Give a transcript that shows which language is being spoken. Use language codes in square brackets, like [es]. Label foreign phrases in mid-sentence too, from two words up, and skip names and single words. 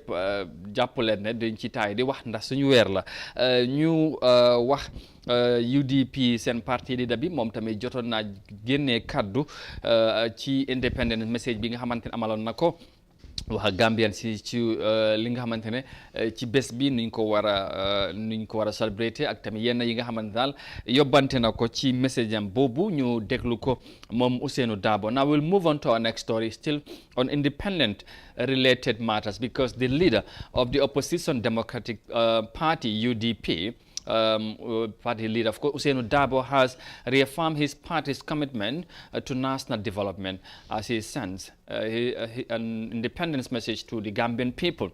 [wo] yëpp jàpp leen ne dañ ci taay di wax ndax suñu weer la ñu wax UDP seen parti leader bi moom tamit jotoon naa génnee kaddu ci [en] independence message [wo] bi nga xamante ne amaloon na ko wax Gambien ci li nga xamante ne ci bés bi nuñ ko war a célébrer ak tamit yenn yi nga xamante daal yóbbante na ko ci message am boobu ñu déglu ko moom Ousainou Darboe. [en] Now we'll move on to our next story, still on independent related matters, because the leader of the opposition Democratic Party UDP party leader, of course, Ousainou Darboe, has reaffirmed his party's commitment to national development as he sends an independence message to the Gambian people.